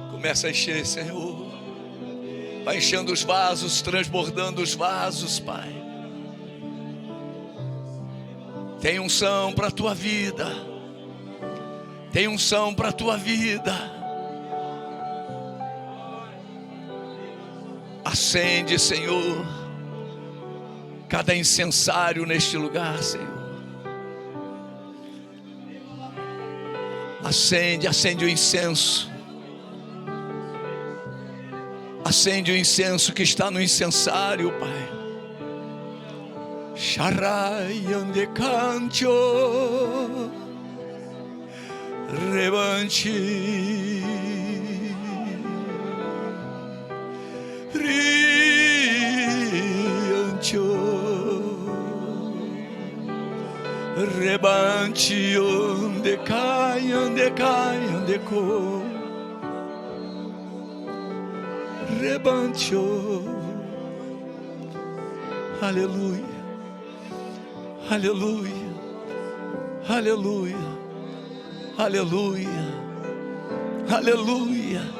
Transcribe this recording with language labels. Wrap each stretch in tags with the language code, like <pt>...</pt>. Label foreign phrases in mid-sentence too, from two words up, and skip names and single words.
<pt>Começa a encher, Senhor. Vai enchendo os vasos, transbordando os vasos, Pai. Tem unção para a tua vida. Tem unção para a tua vida. Acende, Senhor, cada incensário neste lugar, Senhor. Acende, acende o incenso. Acende o incenso que está no incensário, Pai. Sharai ande cancho, revanchi, riancho, rebanchi onde cai, onde co. Rebancho, aleluia, aleluia, aleluia, aleluia, aleluia.</pt>